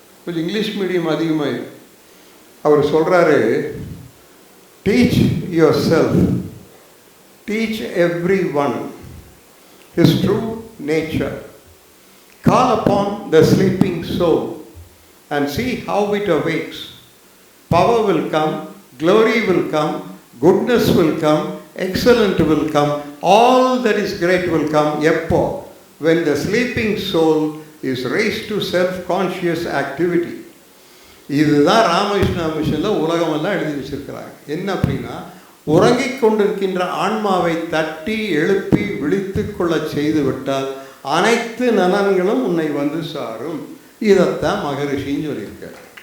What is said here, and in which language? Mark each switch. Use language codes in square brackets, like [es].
[ta] கொஞ்சம் English medium அதிகமாக. அவர் சொல்கிறாரு, [en] Teach your self, teach every one his true nature, call upon the sleeping soul and see how it awakes. Power will come, glory will come, goodness will come, excellent will come, all that is great will come. Eppo, when the sleeping soul is raised to self-conscious activity. [ta] இதுதான் ராமகிருஷ்ணா மிஷனில் உலகமெல்லாம் எழுதி வச்சிருக்கிறாங்க. என்ன அப்படின்னா, உறங்கிக் கொண்டிருக்கின்ற ஆன்மாவை தட்டி எழுப்பி விழித்து கொள்ள செய்து விட்டால் அனைத்து நலன்களும் உன்னை வந்து சாரும். இதைத்தான் மகரிஷின்னு சொல்லியிருக்கார்.